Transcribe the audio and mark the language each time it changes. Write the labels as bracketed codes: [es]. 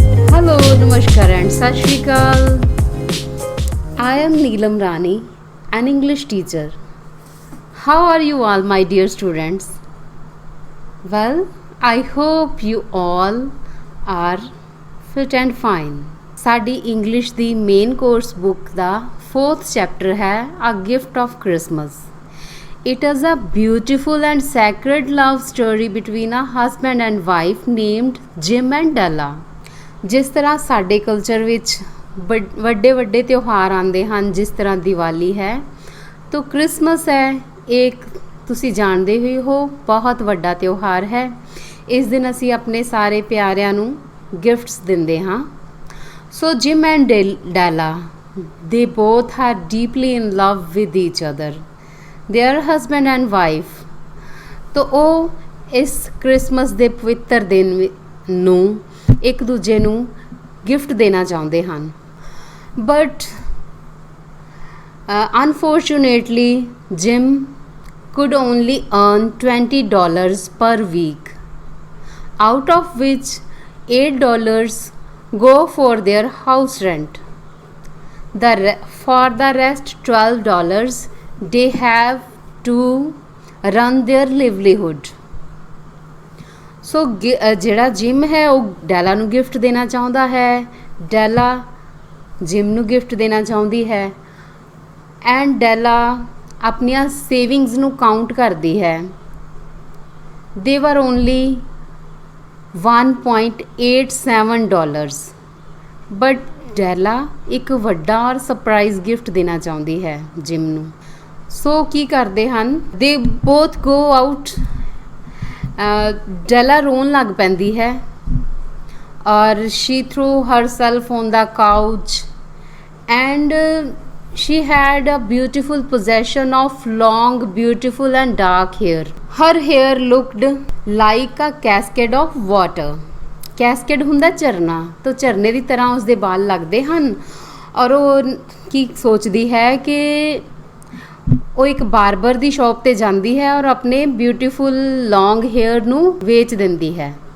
[en] Hello, Namaskar, and Sat Shri Akal. I am Neelam Rani, an English teacher. How are you all, my dear students? Well, I hope you all are fit and fine. [pa] ਸਾਡੀ English ਦੀ main course book ਦਾ 4th chapter ਹੈ A Gift of Christmas. [en] It is a beautiful and sacred love story between a husband and wife named Jim and Della. [pa] ਜਿਸ ਤਰ੍ਹਾਂ ਸਾਡੇ culture ਵਿੱਚ ਵੱਡੇ ਵੱਡੇ ਤਿਉਹਾਰ ਆਉਂਦੇ ਹਨ, ਜਿਸ ਤਰ੍ਹਾਂ ਦੀਵਾਲੀ ਹੈ ਤਾਂ ਕ੍ਰਿਸਮਸ ਹੈ, ਇੱਕ ਤੁਸੀਂ ਜਾਣਦੇ ਹੀ ਹੋ ਬਹੁਤ ਵੱਡਾ ਤਿਉਹਾਰ ਹੈ। ਇਸ ਦਿਨ ਅਸੀਂ ਆਪਣੇ ਸਾਰੇ ਪਿਆਰਿਆਂ ਨੂੰ ਗਿਫਟਸ ਦਿੰਦੇ ਹਾਂ। [en] So Jim and Della they both are deeply in love with each other, they are husband and wife. [pa] ਤਾਂ ਉਹ ਇਸ ਕ੍ਰਿਸਮਸ ਦੇ ਪਵਿੱਤਰ ਦਿਨ ਨੂੰ ਇੱਕ ਦੂਜੇ ਨੂੰ ਗਿਫਟ ਦੇਣਾ ਚਾਹੁੰਦੇ ਹਨ। [en] But unfortunately Jim could only earn $20 per week, out of which $8 go for their house rent. For the rest $12 they have to run their livelihood. [pa] ਸੋ ਜਿਹੜਾ ਜਿਮ ਹੈ ਉਹ ਡੈਲਾ ਨੂੰ ਗਿਫਟ ਦੇਣਾ ਚਾਹੁੰਦਾ ਹੈ, ਡੈਲਾ ਜਿਮ ਨੂੰ ਗਿਫਟ ਦੇਣਾ ਚਾਹੁੰਦੀ ਹੈ, ਐਂਡ ਡੈਲਾ ਆਪਣੀਆਂ ਸੇਵਿੰਗਸ ਨੂੰ ਕਾਊਂਟ ਕਰਦੀ ਹੈ। [en] they were only $1.87, [pa] ਬਟ ਡੈਲਾ ਇੱਕ ਵੱਡਾ ਔਰ ਸਰਪ੍ਰਾਈਜ਼ ਗਿਫਟ ਦੇਣਾ ਚਾਹੁੰਦੀ ਹੈ ਜਿਮ ਨੂੰ। ਸੋ ਕੀ ਕਰਦੇ ਹਨ, [en] They both go out. [pa] ਡੈਲਾ ਰੋਣ ਲੱਗ ਪੈਂਦੀ ਹੈ ਔਰ [en] she threw herself on the couch and she had a beautiful possession of long, beautiful and dark hair. Her hair looked like a cascade of water. [pa] Cascade ਹੁੰਦਾ ਝਰਨਾ, ਤਾਂ ਝਰਨੇ ਦੀ ਤਰ੍ਹਾਂ ਉਸਦੇ ਵਾਲ ਲੱਗਦੇ ਹਨ। ਔਰ ਉਹ ਕੀ ਸੋਚਦੀ ਹੈ ਕਿ ਉਹ ਇੱਕ ਬਾਰਬਰ ਦੀ ਸ਼ੌਪ 'ਤੇ ਜਾਂਦੀ ਹੈ ਔਰ ਆਪਣੇ [en] beautiful long hair [pa] ਨੂੰ ਵੇਚ ਦਿੰਦੀ ਹੈ।